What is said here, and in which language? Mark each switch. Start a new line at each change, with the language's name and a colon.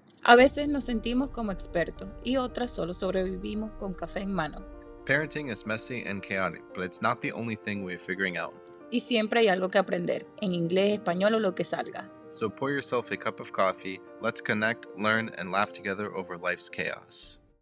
Spanish: A veces nos sentimos como expertos y otras solo sobrevivimos con café en mano.
English: Parenting is messy and chaotic, but it's not the only thing we're figuring out.
Spanish: Y siempre hay algo que aprender, en inglés, español o lo que salga.
English: So pour yourself a cup of coffee, let's connect, learn, and laugh together over life's chaos.